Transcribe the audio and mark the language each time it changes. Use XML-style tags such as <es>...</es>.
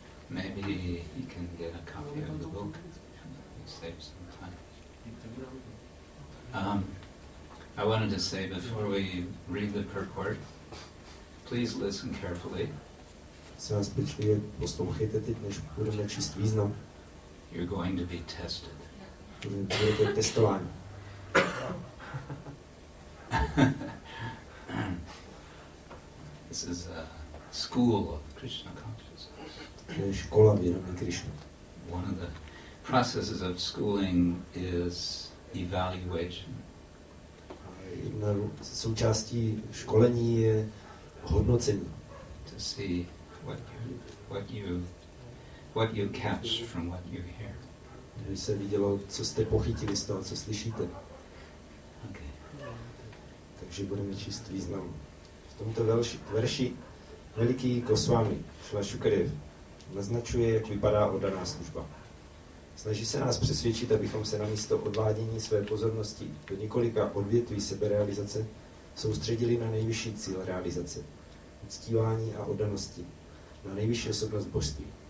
<en>Maybe he can get a copy of the book and save some time. I wanted to say before we read the purport, please listen carefully.</en> <cs>Se nás pečlivě poslouchejte teď, než budeme číst význam.</cs> <en>You're going to be tested.</en> <cs>Budete testování.</cs> <en>This is a school of Krishna consciousness.</en> <cs>To je škola vědomí Krishna.</cs> <en>One of the processes of schooling is evaluation.</en> <cs>Jedna z součástí školení je hodnocení.</cs> <en>To see what you catch from what you hear.</en> <cs>Aby se vidělo, co jste pochytili z toho, co slyšíte.</cs> <en>Okay.</en> <cs>Takže budeme číst význam. V tomto verši veliký Goswami, Šla Šukadev, naznačuje, jak vypadá oddaná služba. Snaží se nás přesvědčit, abychom se na místo odvádění své pozornosti do několika odvětví seberealizace soustředili na nejvyšší cíl realizace, uctívání a oddanosti, na nejvyšší osobnost božství.</cs>